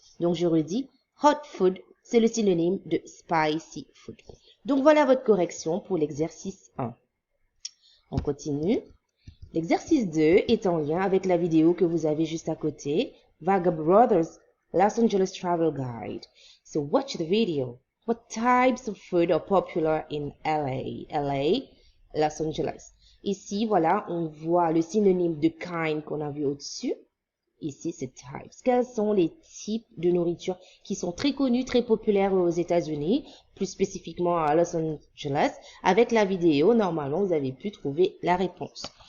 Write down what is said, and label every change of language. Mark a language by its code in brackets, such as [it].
[fr] Donc, je redis, hot food, c'est le synonyme de spicy food. Donc, voilà votre correction pour l'exercice 1. On continue. L'exercice 2 est en lien avec la vidéo que vous avez juste à côté, Vaga Brothers Los Angeles Travel Guide. [en] So watch the video. What types of food are popular in LA? LA, Los Angeles. [fr] Ici, voilà, on voit le synonyme de kind qu'on a vu au-dessus. Ici, c'est types. Quels sont les types de nourriture qui sont très connus, très populaires aux États-Unis, plus spécifiquement à Los Angeles? Avec la vidéo, normalement, vous avez pu trouver la réponse.